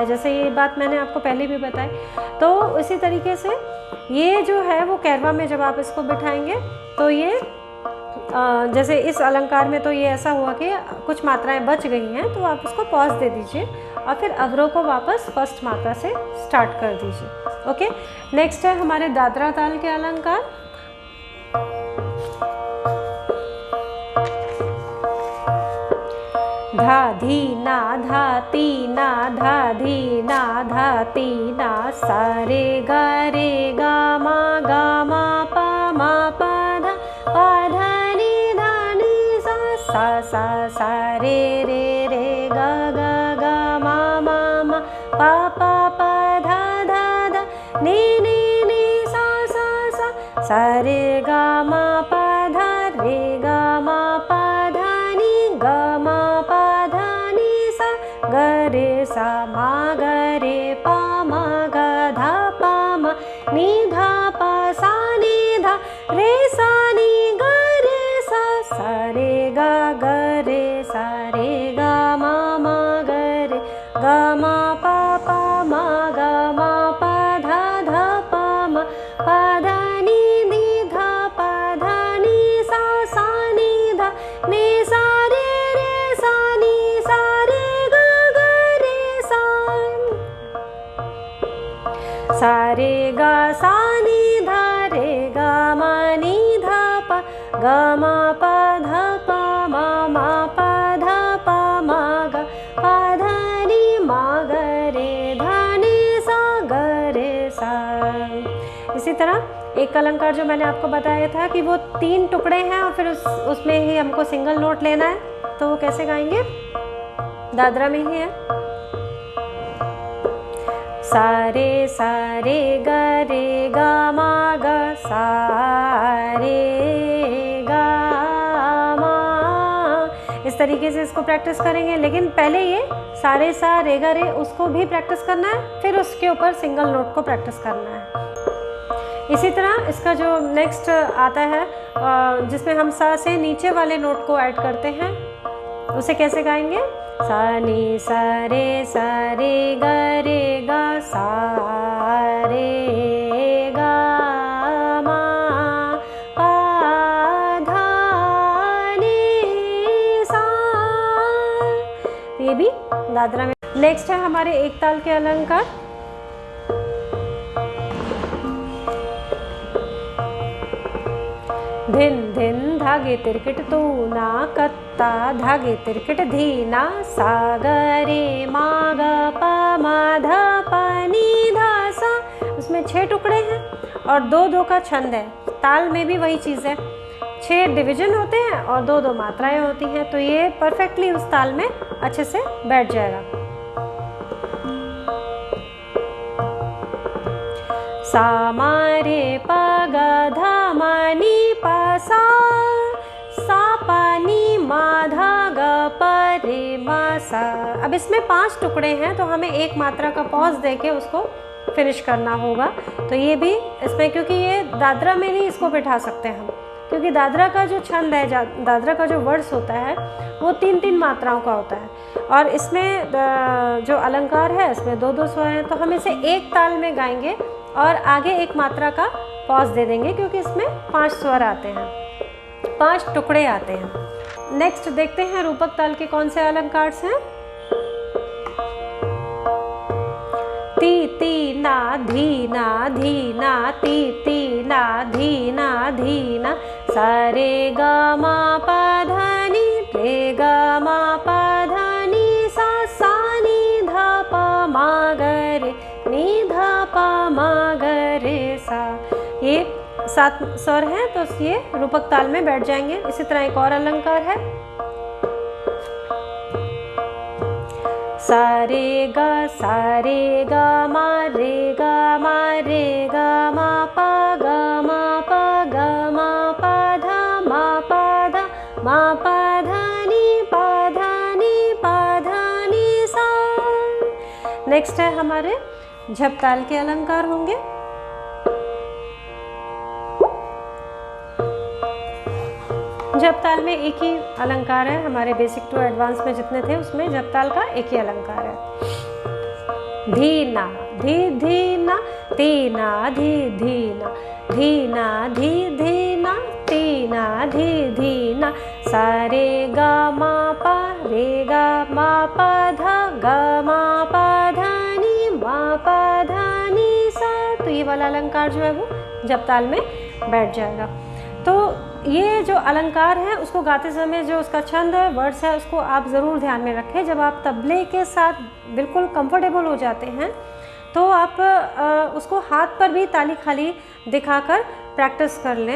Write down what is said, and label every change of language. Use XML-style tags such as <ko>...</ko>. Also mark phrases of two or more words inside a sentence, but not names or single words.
<hi>जैसे ये बात मैंने आपको पहले भी बताई। तो इसी तरीके से ये जो है वो कहरवा में जब आप इसको बिठाएंगे तो ये जैसे इस अलंकार में तो ये ऐसा हुआ कि कुछ मात्राएं बच गई हैं, तो आप इसको पॉज दे दीजिए और फिर अवरोह को वापस फर्स्ट मात्रा से स्टार्ट कर दीजिए।</hi> <en>okay, next</en> <hi>है हमारे दादरा ताल के अलंकार। धा धी ना धा ती ना धा धी ना धा ती ना सा रे गा मा पा धा धा नी सा रे गा मा पा धा धा नी सा रे गा मा पा धा रे गा मा पा धा नी गा मा पा धा नी सा ग रे सा मा ग रे पा मा ग धा पा मा नी धा पा सा नी धा रे सा नी ग रे सा रे गा ग रे सा रे गा मा ग रे गा मा पा मा गा मा पा धा पा मा पा धा नी धा पा धा नी सा नी धा नी सा रे सा नी सा रे गा ग रे सा रे गा सा नी धा रे गा मा नी धा पा गा मा पा धा पा मा पा धा पा मा गा पा धा नी मा ग रे धा नी सा ग रे सा। इसी तरह एक अलंकार जो मैंने आपको बताया था कि वो 3 टुकड़े हैं और फिर उसमें ही हमको</hi> <en>single note</en> <hi>लेना है, तो वो कैसे गाएंगे? दादरा में ही है। सा रे ग रे ग मा ग सा रे ग मा। इस तरीके से इसको प्रैक्टिस करेंगे, लेकिन पहले ये सा रे ग रे उसको भी प्रैक्टिस करना है, फिर उसके ऊपर</hi> <en>single note</en> <hi>को प्रैक्टिस करना है। इसी तरह इसका जो नेक्स्ट आता है जिसमें हम सा से नीचे वाले नोट को ऐड करते हैं, उसे कैसे गाएंगे? सा नी सा रे ग रे ग सा रे ग मा पा धा नी सा। ये भी दादरा में। नेक्स्ट है हमारे एक ताल के अलंकार। धिन धिन धागे तिरकिट तू ना कत्ता धागे तिरकिट धीना सा ग रे मा ग प म ध प नी धा सा। उसमें 6 टुकड़े हैं और 2-2 का छंद है। ताल में भी वही चीज़ है, 6 डिवीजन होते हैं और 2-2 मात्राएं होती हैं, तो ये परफेक्टली उस ताल में अच्छे से बैठ जाएगा। सा मा रे प ग ध म नी प सा पा नी मा धा ग प रे म सा। अब इसमें 5 टुकड़े हैं, तो हमें एक मात्रा का पॉज देके उसको फिनिश करना होगा। तो ये भी इसमें, क्योंकि ये दादरा में नहीं इसको बिठा सकते हम, क्योंकि दादरा का जो छंद है, दादरा का जो वर्ड्स होता है वो 3-3 मात्राओं का होता है, और इसमें जो अलंकार है इसमें 2-2 स्वर हैं, तो हम इसे एक ताल में गाएंगे और आगे एक मात्रा का पॉज दे देंगे, क्योंकि इसमें 5 स्वर आते हैं, 5 टुकड़े आते हैं। नेक्स्ट देखते हैं रूपक ताल के कौन से अलंकार हैं। ती ती ना धीना धीना ती ती ना धीना धीना सा रे ग मा प ध नी रे ग मा प ध नी सा नी ध प म ग रे नी ध प म ग रे सा। ये 7 स्वर हैं, तो ये रूपक ताल में बैठ जाएंगे। इसी तरह एक और अलंकार है। सा रे ग मा रे ग मा रे ग मा प ग मा प ग मा प ध मा प ध मा प ध नी प ध नी सा। नेक्स्ट है हमारे झप ताल के अलंकार होंगे। झप ताल में एक ही अलंकार है, हमारे</hi> <en>basic to advanced</en> <hi>में जितने थे उसमें झप ताल का एक ही अलंकार है। धीना धी धीना तीना धी धीना धीना धी धीना तीना धी धीना सा रे ग मा प रे ग मा प ध ग मा प ध नी मा प ध नी सा। तो ये वाला अलंकार जो है वो झप ताल में बैठ जाएगा। तो ये जो अलंकार है उसको गाते समय जो उसका छंद है, वर्ड्स है, उसको आप ज़रूर ध्यान में रखें। जब आप तबले के साथ बिल्कुल कंफर्टेबल हो जाते हैं तो आप उसको हाथ पर भी ताली खाली दिखाकर प्रैक्टिस कर लें।</hi>